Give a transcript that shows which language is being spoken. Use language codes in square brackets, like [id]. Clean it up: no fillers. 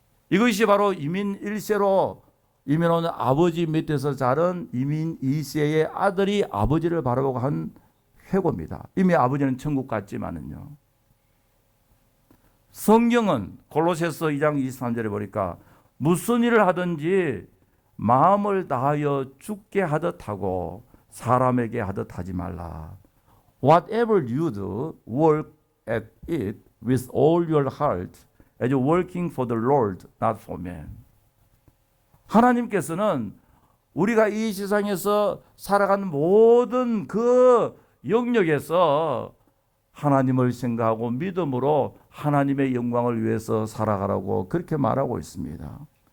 [ko] 이것이 바로 이민 1세로 이민 온 아버지 밑에서 자란 이민 2세의 아들이 아버지를 바라보고 한 회고입니다. 이미 아버지는 천국 갔지만은요. 성경은 골로새서 2장 23절에 보니까 무슨 일을 하든지 마음을 다하여 죽게 하듯 하고 사람에게 하듯 하지 말라. [en] Whatever you do, work at it with all your heart as working for the Lord, not for man. [ko] 하나님께서는 우리가 이 세상에서 살아가는 모든 그 영역에서 하나님을 생각하고 믿음으로 하나님의 영광을 위해서 살아가라고 그렇게 말하고 있습니다.